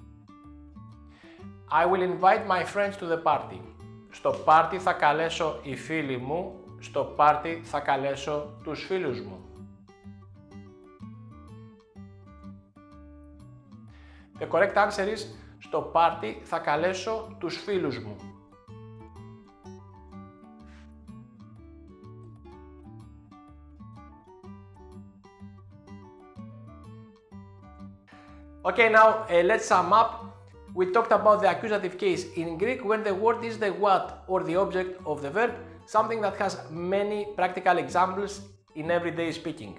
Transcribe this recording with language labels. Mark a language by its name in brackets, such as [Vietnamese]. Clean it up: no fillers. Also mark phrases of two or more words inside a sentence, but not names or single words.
[English] I will invite my friends to the party. [Greek] Στο πάρτι θα καλέσω οι φίλοι μου. Στο πάρτι θα καλέσω τους φίλους μου. [English] The correct answer is [Greek] στο πάρτι θα καλέσω τους φίλους μου. [English] Okay, now let's sum up. We talked about the accusative case in Greek when the word is the what or the object of the verb, something that has many practical examples in everyday speaking.